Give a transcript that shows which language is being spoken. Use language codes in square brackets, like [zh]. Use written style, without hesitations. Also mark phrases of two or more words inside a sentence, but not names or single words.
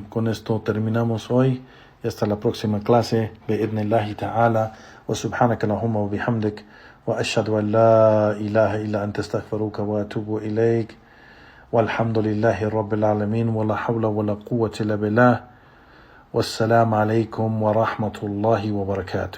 [es] Con esto terminamos hoy y hasta la próxima clase. [ar] بإذن الله تعالى. وسبحانك اللهم وبحمدك. وأشهد أن لا إله إلا أنت أستغفرك وأتوب إليك. والحمد لله رب العالمين. ولا حول ولا قوة إلا بالله. والسلام عليكم ورحمة الله وبركاته.